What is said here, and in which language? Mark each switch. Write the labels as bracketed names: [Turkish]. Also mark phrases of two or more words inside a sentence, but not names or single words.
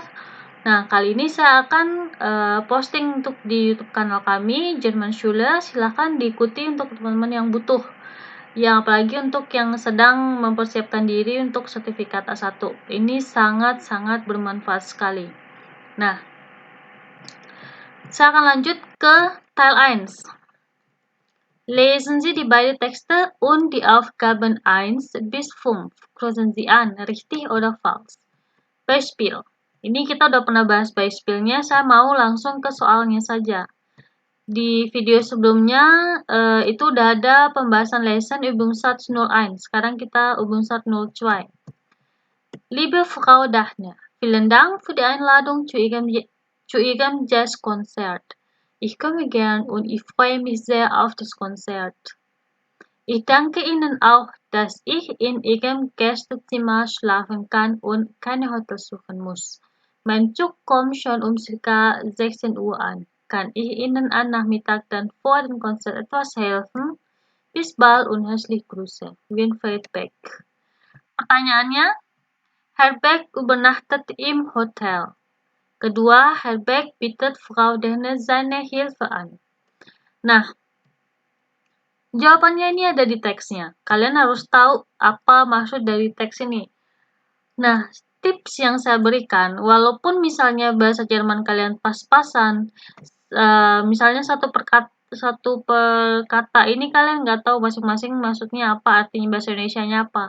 [Indonesian] Nah, kali ini saya akan posting untuk di YouTube kanal kami, German Schule. Silahkan diikuti untuk teman-teman yang butuh. Ya, apalagi untuk yang sedang mempersiapkan diri untuk sertifikat A1. Ini sangat-sangat bermanfaat sekali. Nah, saya akan lanjut ke Teil 1. [German] Lesen Sie die beiden Texte und die Aufgaben 1 bis 5. Kreuzen Sie an, richtig oder falsch. Beispiel. Ini kita udah pernah bahas Beispielnya, saya mau langsung ke soalnya saja. Di video sebelumnya itu udah ada pembahasan lesson Übungssatz 01. Sekarang kita Übungssatz 02. Liebe Frau Dachner, vielen Dank für die Einladung zu Ihrem Jazzkonzert. Ich komme gern und ich freue mich sehr auf das Konzert. Ich danke Ihnen auch, dass ich in Ihrem Gästezimmer schlafen kann und keine Hotel suchen muss. Mein Zug kommt schon um ca. 16 Uhr an. Kann ich Ihnen am Nachmittag dann vor dem Konzert etwas helfen? Bis bald und herzliche Grüße. Winfried Beck. Pertanyaannya, Herr Beck übernachtet im Hotel. Kedua, Herr Beck bietet Frau Dehne seine Hilfe an. [Indonesian] Nah, jawabannya ini ada di teksnya. Kalian harus tahu apa maksud dari teks ini. Nah, tips yang saya berikan, walaupun misalnya bahasa Jerman kalian pas-pasan, misalnya satu per kata ini kalian nggak tahu masing-masing maksudnya apa, artinya bahasa Indonesianya apa.